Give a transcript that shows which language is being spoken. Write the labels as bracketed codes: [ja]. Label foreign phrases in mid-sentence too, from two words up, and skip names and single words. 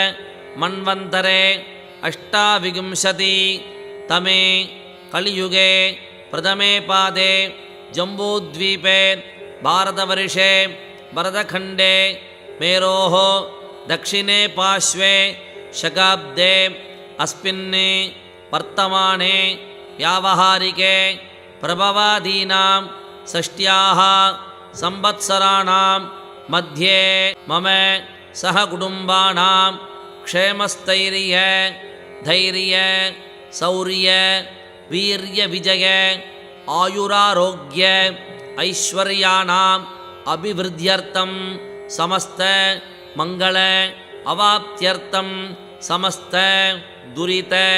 [sa] ಮನ್ವಂತರೆ ಅಷ್ಟಾವಿಂಶತಿ ತಮೇ ಕಲಿಯುಗೆ ಪ್ರಥಮೇ ಪಾದೆ ಜಂಬೂದ್ವೀಪೆ ಭಾರತವರ್ಷೆ ಭರತಖಂಡೆ ಮೇರೋಃ ದಕ್ಷಿಣೆ ಪಾರ್ಶ್ವೆ ಶಕಾಬ್ದೆ ಅಸ್ಮಿನ್ ವರ್ತಮಾನೆ ವ್ಯಾವಹಾರಿಕೆ ಪ್ರಭವಾದೀನಾಂ ಷಷ್ಟ್ಯಾಃ ಸಂವತ್ಸರಾಣಾಂ ಮಧ್ಯೆ ಮಮ ಸಹ ಕುಟುಂಬಾನಾಂ ಕ್ಷೇಮಸ್ಥೈರ್ಯ ಧೈರ್ಯ ಶೌರ್ಯ ವೀರ್ಯ ವಿಜಯ ಆಯುರಾರೋಗ್ಯ ಐಶ್ವರ್ಯಾಣಾಂ ಅಭಿವೃದ್ಧ್ಯರ್ಥಂ ಸಮಸ್ತ ಮಂಗಳ ಅವಾಪ್ತ್ಯರ್ಥಂ ಸಮಸ್ತ ದುರಿತ